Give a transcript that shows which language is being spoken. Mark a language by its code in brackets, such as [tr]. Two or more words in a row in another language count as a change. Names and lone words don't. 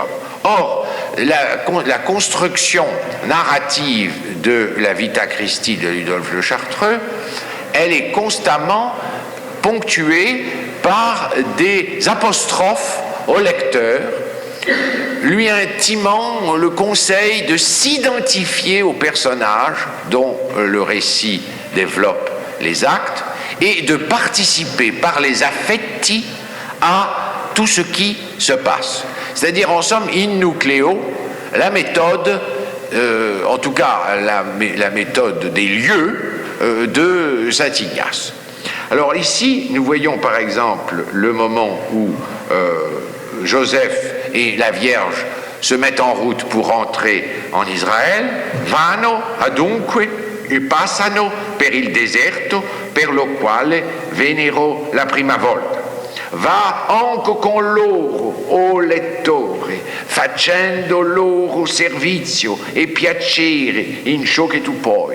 [fr] Or, la construction narrative de la Vita Christi de Ludolphe le Chartreux, elle est constamment ponctuée par des apostrophes au lecteur, lui intimant le conseil de s'identifier au personnage dont le récit développe les actes et de participer par les affetti à tout ce qui se passe. C'est-à-dire, en somme, [it] in nucleo, [fr] la méthode, en tout cas la méthode des lieux de saint Ignace. Alors ici, nous voyons par exemple le moment où Joseph et la Vierge se mettent en route pour rentrer en Israël. [it] Vanno adunque e passano per il deserto per lo quale vennero la prima volta. Va anche con loro, o lettore, facendo loro servizio e piacere in ciò che tu puoi.